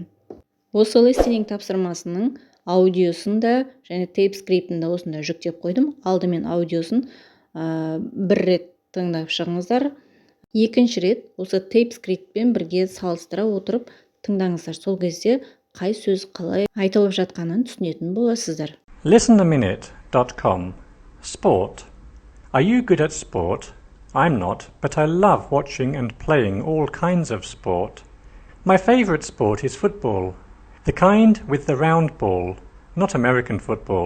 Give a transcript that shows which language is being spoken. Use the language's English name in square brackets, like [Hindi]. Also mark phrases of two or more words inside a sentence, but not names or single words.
[Kazakh] Осы listening тапсырмасының аудиосын да және тейп скриптін да осында жүктеп қойдым. Алдымен аудиосын бір рет тыңдап шығыңыздар. Екінші рет осы тейп скриптпен бірге салыстыра отырып тыңдаңыздар. Сол кезде қай сөз қалай айтылып жатқанын түсінетін боласыздар. [English] Listenaminute.com Sport. Are you good at sport? I'm not, but I love watching and playing all kinds of sport. My favorite sport is football, the kind with the round ball, not American football.